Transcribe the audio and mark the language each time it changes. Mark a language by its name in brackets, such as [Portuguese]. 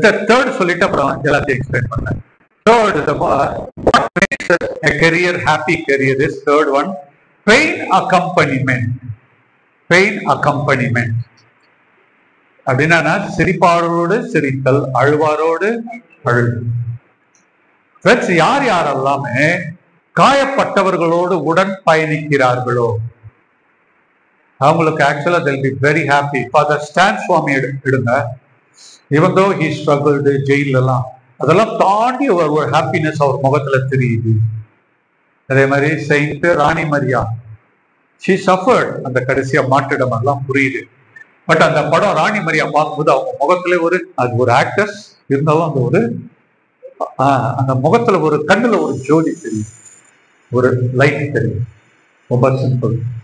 [Tamil] Third சொல்லிட்டு அப்புறம் எல்லாத்தையும் எக்ஸ்பிளைன் பண்ணேன். [English] Third, what makes a career happy career is third one, pain accompaniment. [Tamil] Pain accompaniment அப்படின்னா சிரிப்பாரோடு சிரித்தல், அழுவாரோடு அழுது. ஃப்ரெண்ட்ஸ், யார் யாரெல்லாமே காயப்பட்டவர்களோடு உடன் பயணிக்கிறார்களோ அவங்களுக்கு ஆக்சுவலா [English] they'll be very happy. [Tamil] Father Stan Swami எடுங்க. [English] Even though he struggled, [Tamil] ஜெயிலெல்லாம் அதெல்லாம் தாண்டி ஒரு ஹாப்பினஸ் அவர் முகத்துல தெரியுது. அதே மாதிரி Saint Rani Maria, [English] she suffered, [Tamil] அந்த கடைசியா மாற்றிடம் எல்லாம் புரியுது. பட் அந்த படம் ராணி மரியா பார்க்கும்போது அவங்க முகத்துல அது ஒரு ஆக்டர்ஸ் இருந்தாலும் அந்த முகத்துல ஒரு கண்ணுல ஒரு ஜோதி தெரியும், ஒரு லைட் தெரியும். ரொம்ப சிம்பிள்.